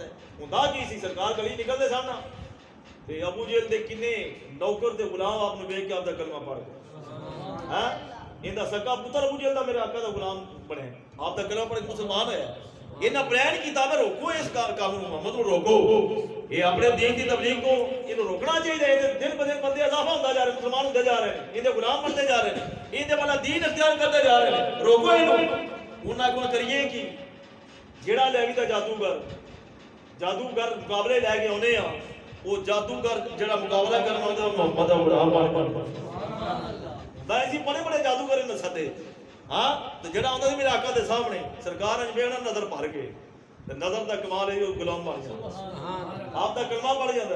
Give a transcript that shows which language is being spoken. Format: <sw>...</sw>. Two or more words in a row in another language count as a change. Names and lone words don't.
<pa>ہے ہوندا کی سی سرکار گلی نکلدے سامنا تے ابو جہل دے کنے نوکر تے غلام آپ نے ویکھ کے آپ دا کلمہ پڑھ گئے ہاں ایندا سکا پتر ابو جہل دا میرے آقا دا غلام بنے آپ دا کلمہ پڑھ کے مسلمان ہویا انہاں پلان کیتا میں روکو اس کام نو محمد نو روکو</pa> <ur>یہ اپنے دین کی تبلیغ کو انہوں روکنا چاہیے دن بدن بندے اضافہ ہوتا جا رہے ہیں</ur> <pa>مسلمان ہوتے جا رہے ہیں انہیں غلام بنتے جا رہے ہیں انہیں والا دین اختیار کرتے جا رہے ہیں روکو انہوں انہاں کو کریے کی ਜਿਹੜਾ ਲੈਵੀ ਦਾ ਜਾਦੂਗਰ ਮੁਕਾਬਲੇ ਲੈ ਕੇ ਆਉਨੇ ਆ, ਉਹ ਜਾਦੂਗਰ ਜਿਹੜਾ ਮੁਕਾਬਲਾ ਕਰਨ ਆਉਂਦਾ ਮੁਹੰਮਦ ਦਾ ਗੁਲਾਮ ਬਣਦਾ ਸੀ। ਬੜੇ ਜਾਦੂਗਰ ਨੇ ਸੱਦੇ ਹਾਂ, ਤੇ ਜਿਹੜਾ ਆਉਂਦਾ ਸੀ ਮੇਰੇ ਆਕਾ ਦੇ ਸਾਹਮਣੇ ਸਰਕਾਰ ਅਜ ਵੇਖਣਾ ਨਜ਼ਰ ਭਰ ਕੇ, ਤੇ ਨਜ਼ਰ ਦਾ ਕਮਾਲ ਹੈ ਉਹ ਗੁਲਾਮ ਬਣ ਜਾਂਦਾ, ਆਪ ਦਾ ਕਲਮਾ ਪੜ ਜਾਂਦਾ।</pa>